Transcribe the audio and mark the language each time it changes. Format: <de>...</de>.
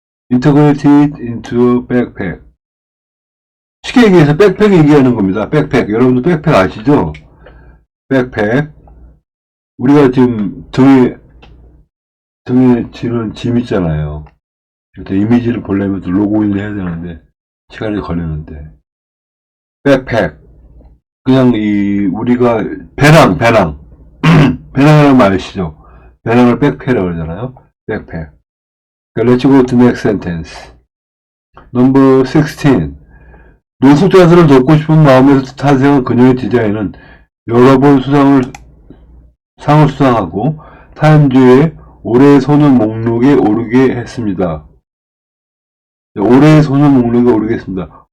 <en>Integrated into a backpack.</en> <ko>쉽게 얘기해서 백팩 얘기하는 겁니다. 백팩. 여러분도 백팩 아시죠? 백팩. 우리가 지금 등에 지는 짐 있잖아요. 일단 이미지를 보려면 로그인을 해야 되는데, 시간이 걸리는데. 백팩. 그냥 우리가 배낭. 배낭이라는 말 아시죠? 배낭을 백팩이라고 그러잖아요. 백팩.</ko> <en>Let's go to next sentence. Number 16.</en> <ko>노숙자들을 돕고 싶은 마음에서 탄생한 그녀의 디자인은 여러 번 상을 수상하고 타임즈의 올해의 소년 목록에 오르게 했습니다. 올해의 소년 목록에 오르게 했습니다.</ko>